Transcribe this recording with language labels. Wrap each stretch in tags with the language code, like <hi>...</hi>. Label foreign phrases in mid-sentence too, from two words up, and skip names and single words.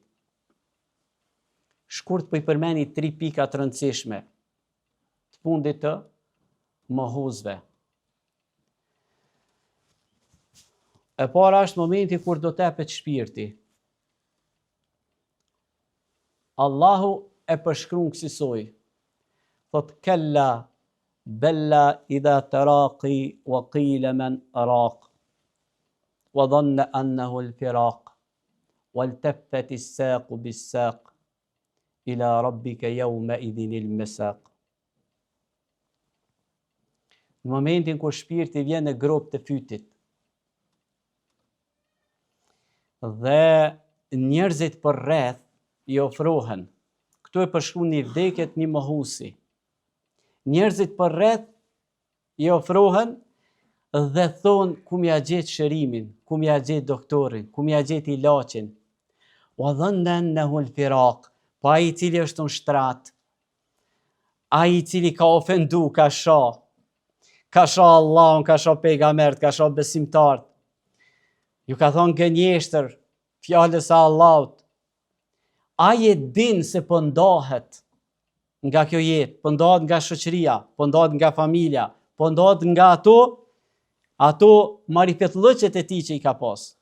<sq>Shkurt po i përmeni 3 pika të rëndësishme të fundit të mohuzve. E para është momenti kur do tepet shpirti. Allahu e përshkruan kësaj.</sq> <ar>Thot كلا بل إذا بلغت التراقي وقيل من راق وظن أنه الفراق والتفت الساق بالساق إلى ربك يومئذ المساق.</ar> <sq>Në momentin kur shpirti vjen në grop të fytit dhe njerëzit për rreth i ofrohen. Këtu e përshkruan një vdekjet një mohusi. Njerëzit për rreth i ofrohen dhe thonë ku m'ja gjet shërimin, ku m'ja gjet doktorin, ku m'ja gjet ilaçin.</sq> <ar>وظن أنه الفراق,</ar> <sq>pa ai i cili është në shtrat, ai i cili ka ofendu, ka shoh Allahun, ka shoh pejgambert, ka shoh besimtarët. Ju ka thonë gënjeshtër fjalës e Allahut. Ai e din se po ndahet nga kjo jetë, po ndahet nga shoqëria, po ndahet nga familja, po ndahet nga ato marifetllëqet e tij që i ka pas.</sq>